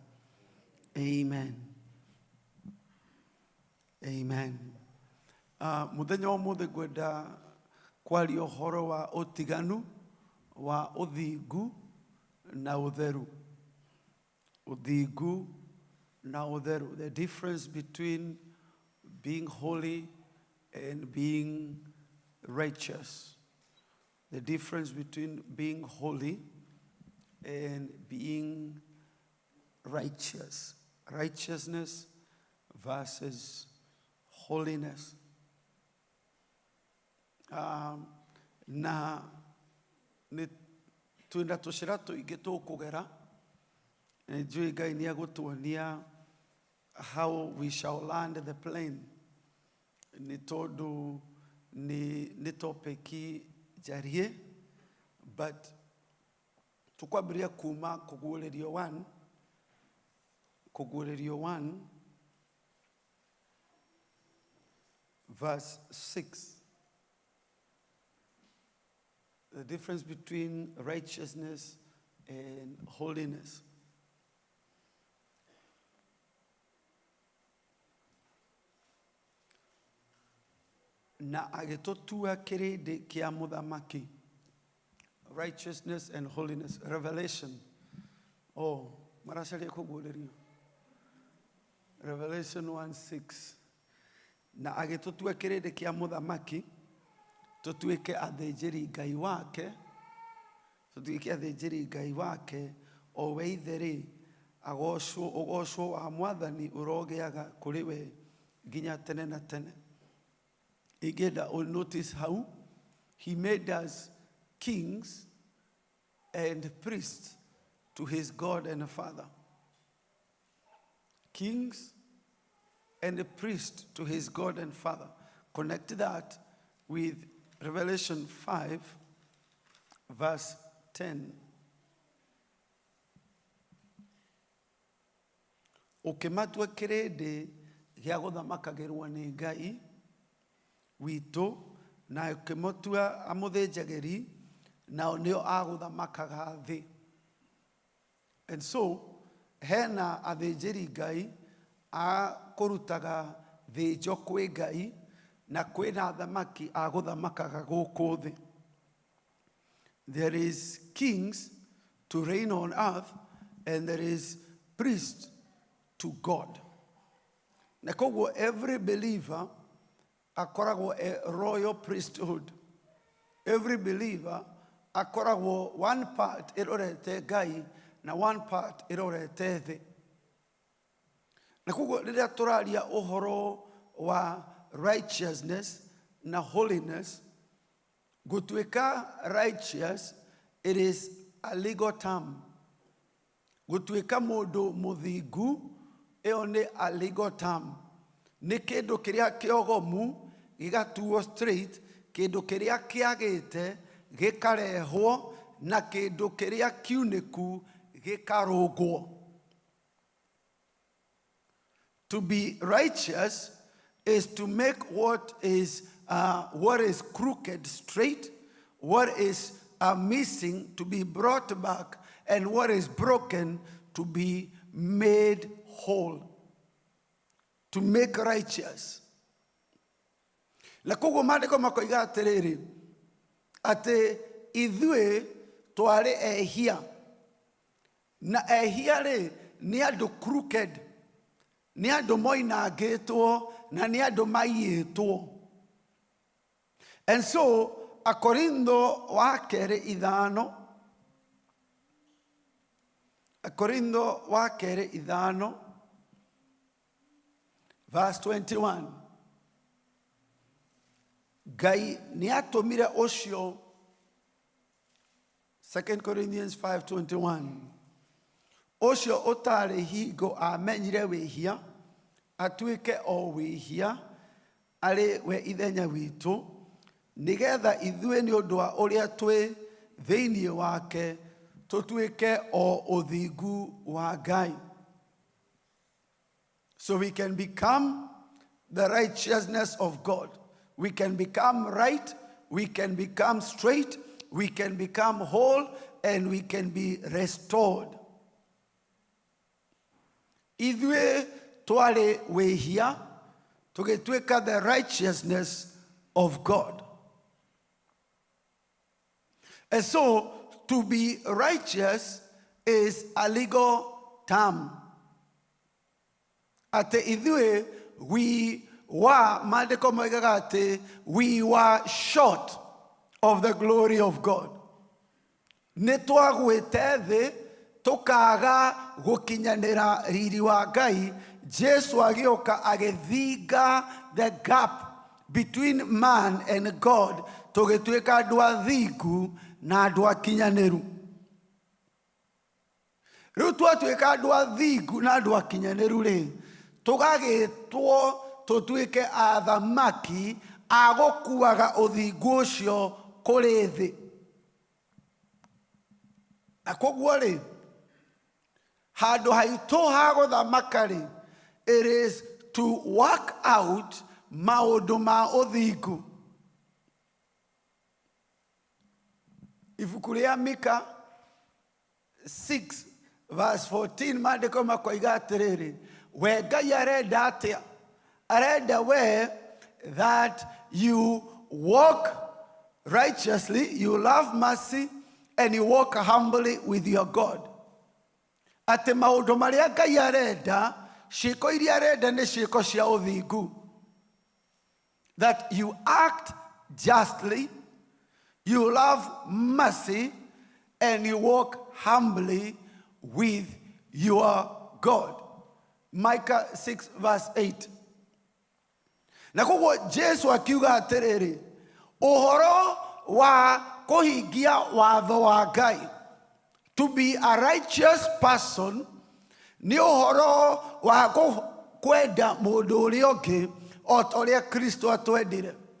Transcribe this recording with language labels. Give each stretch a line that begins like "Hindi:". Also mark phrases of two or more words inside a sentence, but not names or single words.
Kikuyu: Amen. Amen. Mũthenya wa ũmũthĩ ngwenda kwaria ũhoro wa ũtiganu wa ũthingu na ũtheru. Ũthingu na ũtheru.
English: The difference between being holy and being righteous. The difference between being holy and being righteous. Righteousness versus holiness.
Kikuyu: Na twĩna tũcĩra tũingĩ tũkũgera. Njũĩ Ngai nĩ agũtuonia
English: how we shall land the plane.
Kikuyu: Nĩ tondũ nĩ topic jarie, but tukwambĩrĩria kuma kũguũrĩrio 1 verse 6.
English: The difference between righteousness and holiness.
Kikuyu: Na agĩtũtua kĩrĩndĩ kĩa mũthamaki.
English: Righteousness and holiness. Revelation.
Kikuyu: Maracaria kũguũrĩrio.
English: Revelation 1:6.
Kikuyu: Na agĩtũtua kĩrĩndĩ kĩa mũthamaki, tũtuĩke athĩnjĩri Ngai wake, o we ithe-rĩ, ũgocwo wa Mwathani ũrogĩaga kũrĩ we nginya tene na tene.
English: Ingĩenda notice how he made us kings and priests to his God and Father. Kings and a priest to his God and Father. Connect that with Revelation 5 verse 10.
Kikuyu: Ũkĩmatua kĩrĩndĩ gĩa gũthamakagĩrwo nĩ Ngai witũ, na ũkĩmatua amũthĩnjagĩri, nao nĩo agũthamakaga thĩ.
English: And so,
Kikuyu: hena athĩnjĩri Ngai a kũrutaga thĩnjo kwĩ Ngai, na kwĩna athamaki a gũthamakaga gũkũ thĩ.
English: There is kings to reign on earth, and there is priests to God.
Kikuyu: Na koguo
English: every believer
Kikuyu: akoragwo
English: a royal priesthood. Every believer
Kikuyu: akoragwo
English: one part
Kikuyu: ĩrorete Ngai na
English: one part
Kikuyu: ĩrorete thĩ. Na koguo rĩrĩa tũraria ũhoro wa righteousness na holiness, gũtuĩka righteous,
English: it is a legal term.
Kikuyu: Gũtuĩka mũndũ mũthingu, ĩyo nĩ
English: a legal term.
Kikuyu: Nĩ kĩndũ kĩrĩa kĩogomu gĩgatuo straight, kĩndũ kĩrĩa kĩagĩte gĩkarehwo, na kĩndũ kĩrĩa kiunĩku gĩkarũngwo.
English: To be righteous is to make what is crooked straight, what is missing to be brought back, and what is broken to be made whole. To make righteous.
Kikuyu: Na koguo maandĩko makoiga atĩrĩrĩ, atĩ ithuĩ twarĩ ehia, na ehia-rĩ nĩ andũ crooked, nĩ andũ moinangĩtwo, na nĩ andũ maiyĩtwo.
English: And so,
Kikuyu: Akorintho wa kerĩ 5, verse 21. Ngai nĩ atũmire ũcio 2 Corinthians 5:21. Osho otare higo amenyire wehia, atuike o wehia, are we ithenya witu, nigetha ithue ni undu wa uria twi thiini wake, tutuike o uthingu wa Ngai.
English: So we can become the righteousness of God. We can become right, we can become straight, we can become whole, and we can be restored.
Kikuyu: Ithue tware wehia, tugetuika
English: the righteousness of God. And so, to be righteous is a legal term.
Kikuyu: Ate ithue,
English: we were short of the glory of God.
Kikuyu: Netwagwete thi tukaga gukinyanira riri wa Ngai. Jesu agioka agethinga
English: the gap between man and God,
Kikuyu: tugituika andu athingu na andu akinyaniru. Riu twatuika andu athingu na andu akinyaniru ri, tugagitwo tutuike athamaki agukuaga uthingu ucio kuri thi. Na koguo ri, handu haitu ha guthamaka ri,
English: it is to work out
Kikuyu: maundu ma uthingu. Ibuku ria Mika 6:14 mandiko makoiga atiriri, we Ngai arenda atia? Arenda we
English: that you walk righteously, you love mercy, and you walk humbly with your God.
Kikuyu: Ate maundu maria Ngai arenda, ciiko iria arenda ni ciiko cia uthingu.
English: That you act justly, you love mercy, and you walk humbly with your God. Micah 6:8.
Kikuyu: Na koguo Jesu akiuga atiriri, uhoro wa kuhingia watho wa Ngai,
English: to be a righteous person,
Kikuyu: ni uhoro wa kwenda mundu uria ungi o uria Kristo atwendire.